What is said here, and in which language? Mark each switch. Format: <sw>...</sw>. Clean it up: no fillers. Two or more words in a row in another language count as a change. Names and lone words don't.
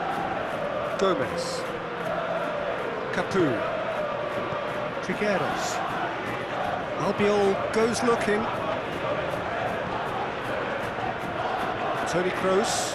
<en>Gomez. Capu. Trigueros. Albiol goes looking. Toni Kroos.</en>